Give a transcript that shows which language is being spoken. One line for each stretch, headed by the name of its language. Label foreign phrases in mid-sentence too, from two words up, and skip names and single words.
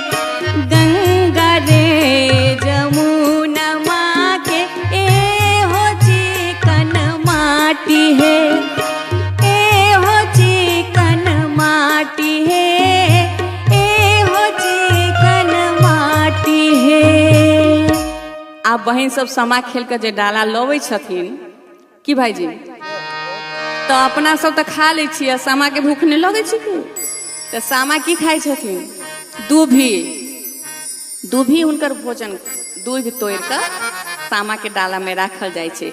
Maithili: गंगा रे जमुना माँ के ए हो चिकन माटी है। ए हो चिकन माटी है। ए हो चिकन माटी है। आप बहन सब सामा खेल के जे डाला लबै छथिन कि भाईजी तो अपना सब तो खा लै छियै। सामा के भूख नहीं लगे छै कि तो सामा की खाई छथिन दूभी। दूभी हुनकर भोजन दूध तोड़ कर सामा के डाला में राखल जाय छे।